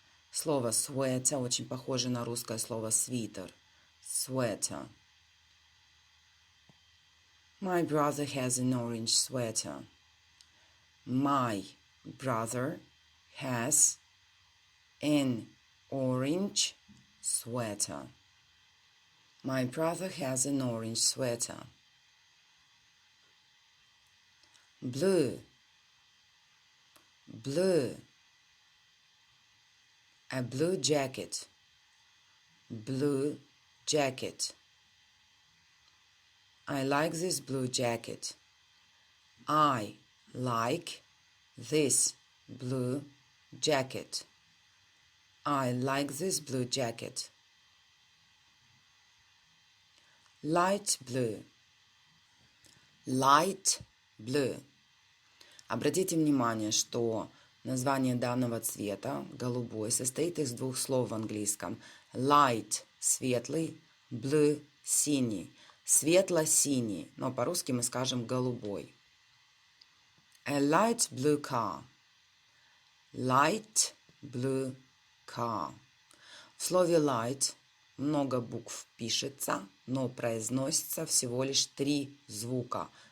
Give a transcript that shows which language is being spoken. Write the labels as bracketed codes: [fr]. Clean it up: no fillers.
[ru] Слово sweater очень похоже на русское слово свитер. [en] Sweater. My brother has an orange sweater. My brother has an orange sweater. My brother has an orange sweater. Blue. Blue. A blue jacket. Blue jacket. I like this blue jacket. I like this blue jacket. I like this blue jacket. Light blue. Light blue. [ru] Обратите внимание, что название данного цвета, голубой, состоит из двух слов в английском. Light – светлый, blue – синий. Светло-синий, но по-русски мы скажем голубой. [en] A light blue car. Light blue car. [ru] В слове light много букв пишется, но произносится всего лишь 3 звука.